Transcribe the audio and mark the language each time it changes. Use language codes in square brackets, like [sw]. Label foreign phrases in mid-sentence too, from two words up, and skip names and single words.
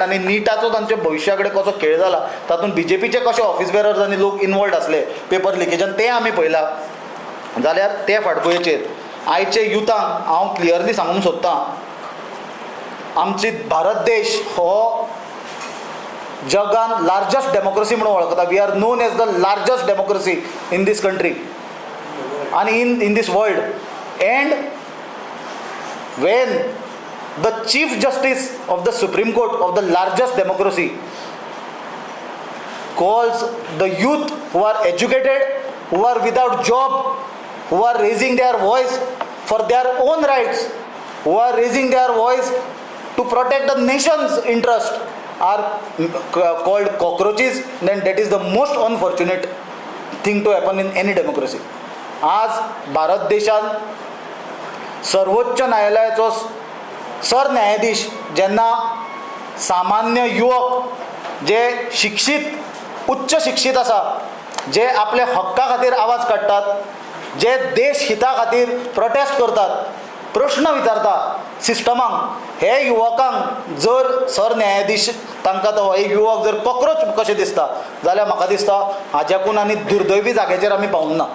[kok] आनी निटाचो तांच्या भविश्या कडेन कसो खेळ जाला, तातूंत बी जे पीचे कशे [en] office bearers [kok] आनी लोक इनवॉल्ड आसले पेपर लिकेजान तें आमी पळयलां. जाल्यार ते फाटभुंयेचेर आयचे युथांक हांव क्लियरली सांगूंक सोदतां, आमची भारत देश हो जगान [en] largest democracy [kok] म्हणून वळखता. [en] We are known as the largest democracy in this country and in this world. एंड when the chief justice of the Supreme Court of the largest democracy calls the youth who are educated, who are without job, who are raising their voice for their own rights, who are raising their voice to protect the nation's interest, are called cockroaches, then that is the most unfortunate thing to happen in any democracy. [kok] आज भारत देशात सर्वोच्च न्यायालयाचो सरन्यायाधीश जेन्ना सामान्य युवक जे शिक्षीत उच्च शिक्षीत आसा, जे आपल्या हक्का खातीर आवाज काडटात, जे देश हिता खातीर प्रोटेस्ट करतात, प्रश्न विचारता सिस्टमाक, हे युवकांक जर सरन्यायाधीश तांकां तो एक युवक जर कॉक्रोच कशें दिसता जाल्यार म्हाका दिसता हाज्याकून आनी दुर्दैवी जाग्याचेर आमी पावूंक ना.